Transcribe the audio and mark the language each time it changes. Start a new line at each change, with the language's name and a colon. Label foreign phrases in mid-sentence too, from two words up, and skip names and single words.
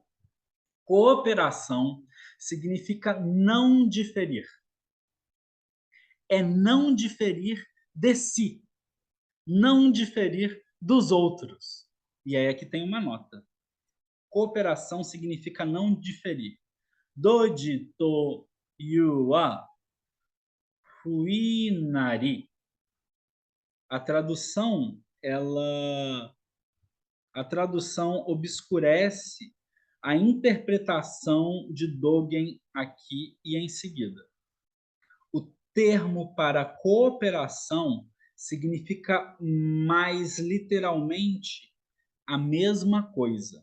Portuguese: Cooperação significa não diferir. É não diferir de si, não diferir dos outros. E aí aqui tem uma nota. Cooperação significa não diferir.
Japanese: 同事というは不違なり.
Portuguese: A tradução, a tradução obscurece a interpretação de Dogen aqui e em seguida. O termo para cooperação significa mais literalmente a mesma coisa.